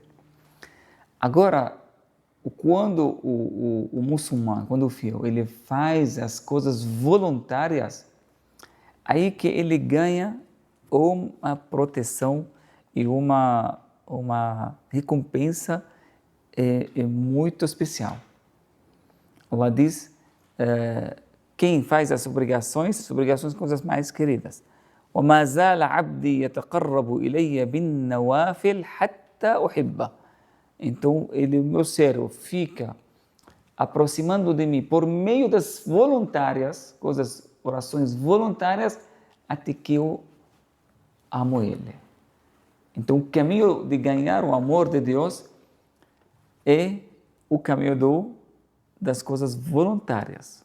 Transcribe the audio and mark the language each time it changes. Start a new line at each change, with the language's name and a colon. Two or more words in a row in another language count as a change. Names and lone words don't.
Portuguese: Agora, quando o muçulmano, quando o filho, ele faz as coisas voluntárias, aí que ele ganha uma proteção e uma recompensa muito especial. Allah diz, quem faz as obrigações são coisas mais queridas.
Arabic: وَمَا زَالَ عَبْدِي يَتَقَرَّبُ إِلَيَّ بِالنَّوَافِلِ حَتَّى أُحِبَّهُ.
Portuguese: Então, meu servo fica aproximando de mim por meio das voluntárias, orações voluntárias, até que eu amo ele. Então, o caminho de ganhar o amor de Deus é o caminho das coisas voluntárias.